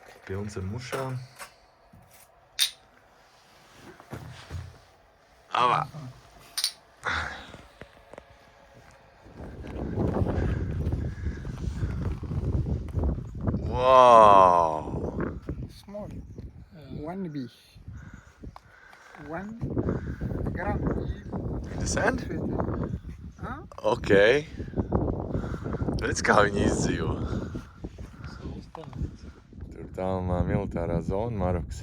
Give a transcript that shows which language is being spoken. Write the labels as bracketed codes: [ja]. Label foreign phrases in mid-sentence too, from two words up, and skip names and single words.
[lv] pilns ar mušām. Avā! [en] Wow! Small. 1 bee. 1 gram. The sand? Huh? [lv] Ok. Redz, kā viņi izdzīvo. Tur tālumā militārā zona Marokas.